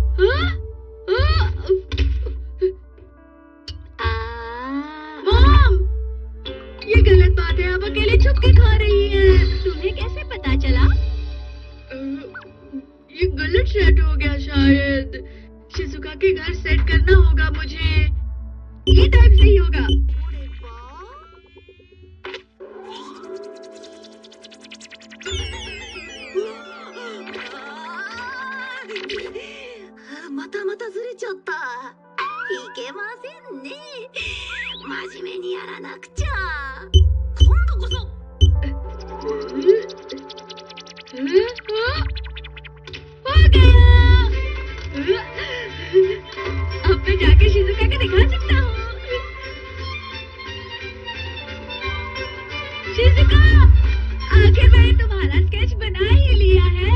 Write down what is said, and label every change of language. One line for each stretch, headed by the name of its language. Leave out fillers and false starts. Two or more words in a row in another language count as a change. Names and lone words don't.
Hindi: मॉम, ये गलत बात है। आप अकेले छुप के खा रही हैं। तुम्हें कैसे पता चला? ये गलत सेट हो गया शायद। शिजुका के घर सेट करना होगा मुझे। ये टाइम सही होगा।
Japanese: またずれちゃった。いけませんね。真面目にやらなくちゃ。今度こそ。
Hindi: हो गया। अब मैं जाके शिजुका को दिखा सकता हूँ। शिजुका, आखिर मैंने तुम्हारा स्केच बना ही लिया है।